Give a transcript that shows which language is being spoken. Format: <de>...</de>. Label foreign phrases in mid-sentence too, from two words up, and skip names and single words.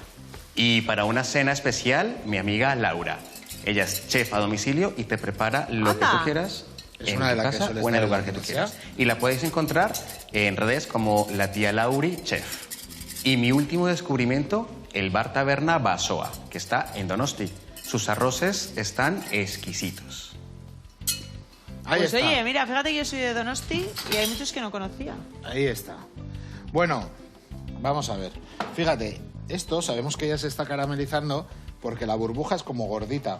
<es>Y para una cena especial, mi amiga Laura. Ella es chef a domicilio y te prepara lo que ¡Anda! tú quieras Es en una de tu las que casa suele o en el estar lugar en que la tú universidad. quieras. Y la podéis encontrar en redes como la tía Lauri Chef. Y mi último descubrimiento, el bar taberna Basoa, que está en Donosti. Sus arroces están exquisitos. Ahí Pues está. oye, mira, fíjate que yo soy de Donosti y hay muchos que no conocía. Ahí está. Bueno, vamos a ver. Fíjate, esto sabemos que ya se está caramelizando porque la burbuja es como gordita.</es>